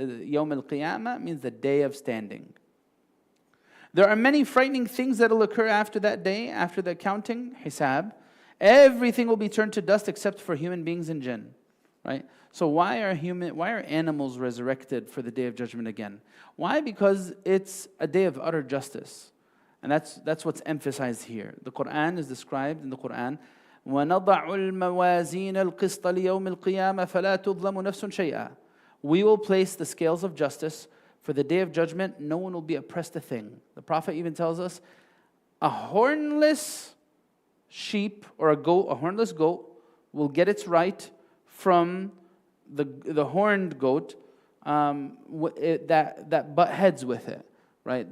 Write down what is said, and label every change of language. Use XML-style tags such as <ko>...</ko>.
<en>Yawm al-Qiyamah means the day of standing. There are many frightening things that will occur after that day, after the accounting, hisab. Everything will be turned to dust except for human beings and jinn. Right? So why are animals resurrected for the day of judgment again? Why? Because it's a day of utter justice. And that's what's emphasized here. The Quran is described in the Quran,</en> <ar>وَنَضَعُ الْمَوَازِينَ الْقِسْطَ لِيَوْمِ الْقِيَامَةِ فَلَا تُظْلَمُ نَفْسٌ شَيْئًا.</ar> <en>We will place the scales of justice for the day of judgment. No one will be oppressed a thing. The Prophet even tells us, a hornless sheep or a hornless goat will get its right from the horned goat that butt heads with it. Right?</en>